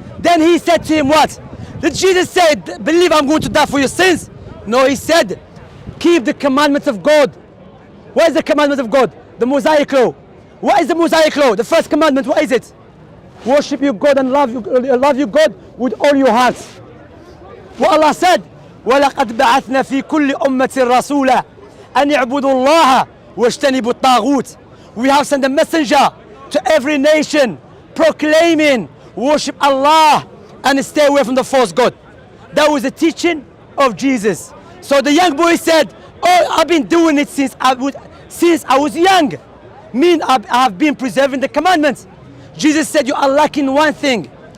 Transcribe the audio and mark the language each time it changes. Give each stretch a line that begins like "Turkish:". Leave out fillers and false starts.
English: Then he said to him, what? Did Jesus say, "Believe I'm going to die for your sins"? No, he said, "Keep the commandments of God." What is the commandment of God? The Mosaic law. What is the Mosaic law? The first commandment, what is it? Worship your God and love your God with all your hearts. What Allah said,
Arabic: وَلَقَدْ بَعَثْنَا فِي كُلِّ أُمَّةٍ رَسُولًا أَنْ يَعْبُدُوا اللَّهَ وَاجْتَنِبُوا الطَّاغُوتَ.
English: We have sent a messenger to every nation proclaiming, worship Allah and stay away from the false God. That was the teaching of Jesus. So the young boy said, "Oh, I've been doing it since I was young. Mean I have been preserving the commandments." Jesus said, "You are lacking one thing."